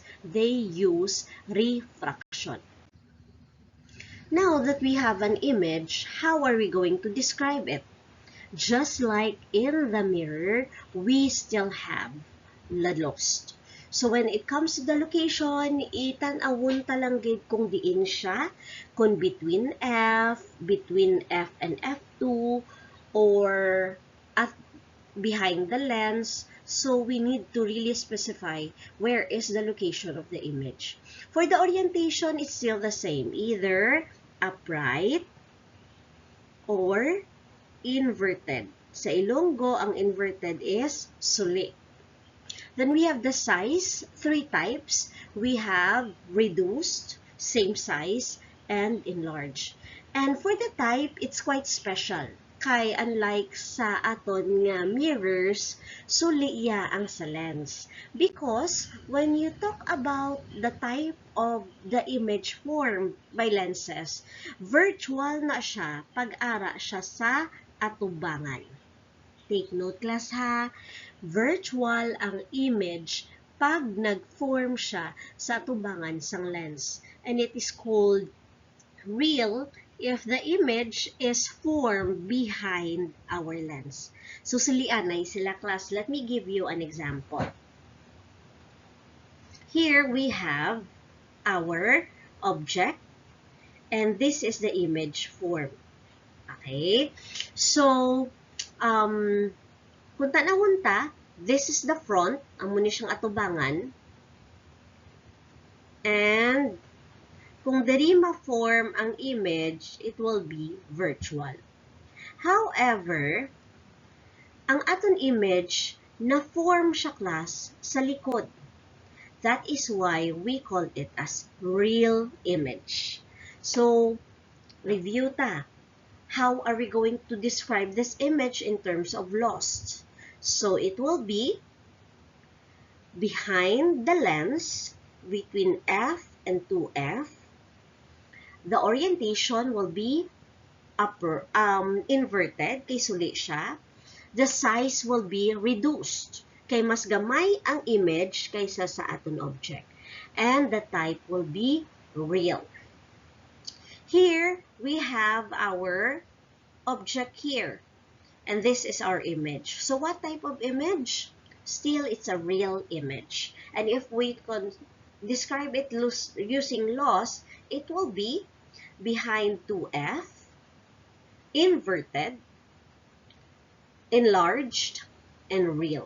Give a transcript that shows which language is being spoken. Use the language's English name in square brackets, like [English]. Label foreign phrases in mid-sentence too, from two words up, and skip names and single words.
[English] They use refraction. Now that we have an image, how are we going to describe it? Just like in the mirror, we still have the lost. So when it comes to the location, [Hiligaynon] itan-awon talanggid kung diin siya, kung [English] between F and F2, or at behind the lens. So we need to really specify where is the location of the image. For the orientation, it's still the same, either upright or inverted. [Hiligaynon] Sa Ilonggo, ang inverted is suli. [English] Then we have the size, three types. We have reduced, same size, and enlarged. And for the type, it's quite special. [Hiligaynon] Kay unlike sa aton nga mirrors, suli iya ang sa lens. [English] Because when you talk about the type of the image formed by lenses, virtual [Hiligaynon] na siya pag-ara siya sa atubangan. [English] Take note class [Hiligaynon] ha, virtual ang image pag nag-form siya sa atubangan sang lens. [English] And it is called real if the image is formed behind our lens. [Hiligaynon] So silianay sila class. [English] Let me give you an example. Here we have our object and this is the image form. Okay? So, [Hiligaynon] kung tanawon ta, [English] this is the front, [Hiligaynon] amo ni siyang atubangan. [English] And [Hiligaynon] kung diri ma-form ang [English] image, it will be virtual. However, [Hiligaynon] ang aton image na-form siya class sa likod. [English] That is why we call it as real image. [Hiligaynon] So, review ta. [English] How are we going to describe this image in terms of lost? So it will be behind the lens between F and 2F. The orientation will be inverted, [Hiligaynon] kay suli siya. [English] the size will be reduced. [Hiligaynon] Kay mas gamay ang image kaysa sa aton object. [English] And the type will be real. Here, we have our object here. And this is our image. So what type of image? Still, it's a real image. And if we can describe it using laws, it will be behind 2F, inverted, enlarged, and real.